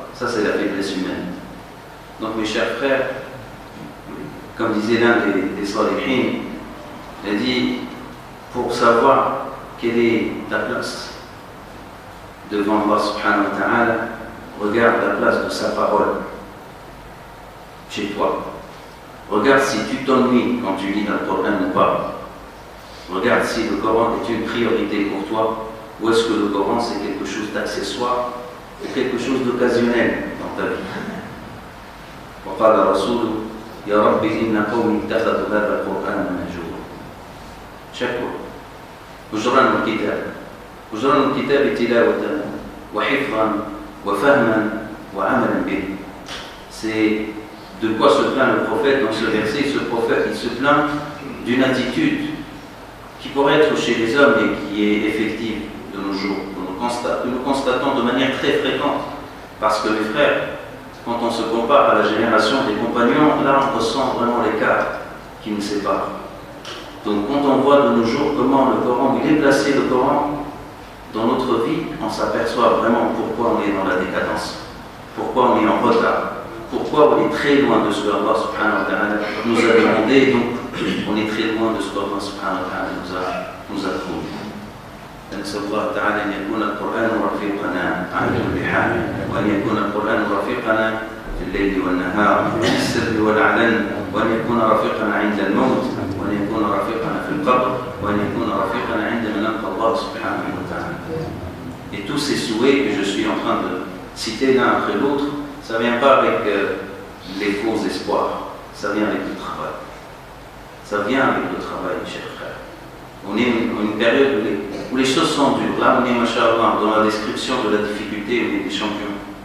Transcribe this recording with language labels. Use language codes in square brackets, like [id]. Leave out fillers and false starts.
[fr] Ça, c'est la faiblesse humaine. Donc, mes chers frères, comme disait l'un des salihin, il a dit, pour savoir quelle est ta place devant Allah subhanahu wa ta'ala, regarde la place de sa parole chez toi. Regarde si tu t'ennuies quand tu lis le Coran ou pas. Regarde si le Coran est une priorité pour toi ou est-ce que le Coran c'est quelque chose d'accessoire ou quelque chose d'occasionnel dans ta vie. [ar] وقال الرسول يا رب إن قومي اتخذوا هذا القرآن مهجورا. شكوا أجران الكتاب تلاوة وحفظا وفهما وعملا به. [fr] C'est de quoi se plaint le prophète dans ce verset. Ce prophète, il se plaint d'une attitude qui pourrait être chez les hommes et qui est effective de nos jours, que nous constatons de manière très fréquente. Parce que les frères, quand on se compare à la génération des compagnons, là on ressent vraiment l'écart qui nous sépare. Donc quand on voit de nos jours comment le Coran, il est placé le Coran dans notre vie, on s'aperçoit vraiment pourquoi on est dans la décadence, pourquoi on est en retard, pourquoi on est très loin de ce que Allah subhanahu wa ta'ala nous a demandé, donc on est très loin de ce que Allah subhanahu wa ta'ala nous a promis. [ar] نسأل الله تعالى أن يكون القرآن رفيقنا على كل حال وأن يكون القرآن رفيقنا في الليل والنهار في السر والعلن وأن يكون رفيقنا عند الموت وأن يكون رفيقنا في القبر وأن يكون رفيقنا عندما نلقى الله سبحانه وتعالى. [fr] Et tous ces souhaits que je suis en train de citer l'un après l'autre, ça ne vient pas avec les faux espoirs, ça vient avec le travail. Ça vient avec le travail, chers frères. On est dans une période où les choses sont dures. Là, on est, machallah, dans la description de la difficulté, on est des champions.